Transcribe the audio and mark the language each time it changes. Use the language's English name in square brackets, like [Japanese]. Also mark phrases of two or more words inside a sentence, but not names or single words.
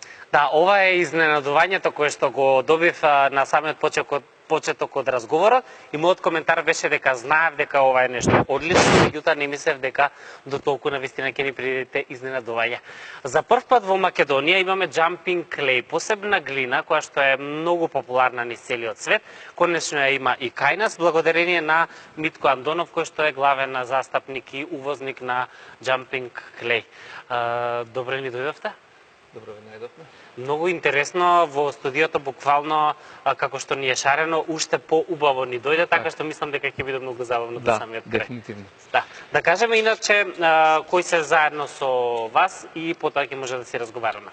[Macedonian] Да, ова е изненадувањето кое што го добив на самиот почеток од разговорот и мојот коментар беше дека знаев дека ова е нешто одлично, меѓутоа не мислев дека до толку навистина ќе ни придете изненадување. За прв пат во Македонија имаме [English] jumping clay, [Macedonian] посебна глина која што е многу популарна низ целиот свет. Конечно ја има и кај нас благодарение на Митко Андонов кој што е главен застапник и увозник на [English] jumping clay. [Macedonian] Добро ни дојдовте. Добро ве најдовме. Многу интересно, во студиото буквално, како што ни е шарено, уште поубаво ни дојде, така што мислам дека ќе биде многу забавно до самиот крај. Дефинитивно. Да кажеме иначе кои се заедно со вас и потоа ќе може да си разговараме.